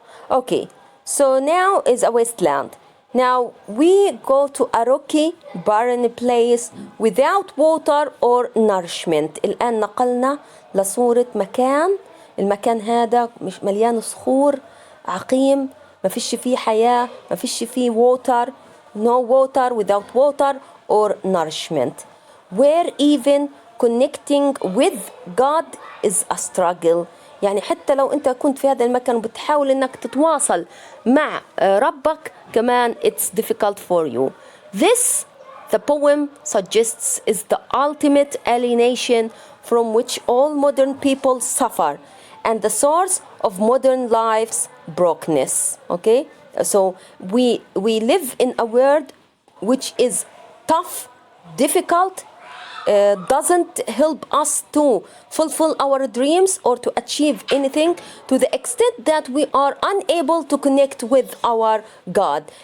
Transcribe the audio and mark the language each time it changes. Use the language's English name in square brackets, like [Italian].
[English] Okay, so now is a wasteland. Now we go to a rocky, barren place without water or nourishment. [Arabic] الآن نقلنا لصورة مكان، المكان هذا مش مليان صخور، عقيم، ما فيش فيه حياة، ما فيش فيه [English] water, no water, without water or nourishment. Where even connecting with God is a struggle. [Arabic] يعني حتى لو أنت كنت في هذا المكان وبتحاول أنك تتواصل مع ربك كمان [English] it's difficult for you. This, the poem suggests, is the ultimate alienation from which all modern people suffer and the source of modern life's brokenness. Okay? So we live in a world which is tough, difficult, doesn't help us to fulfill our dreams or to achieve anything, to the extent that we are unable to connect with our God.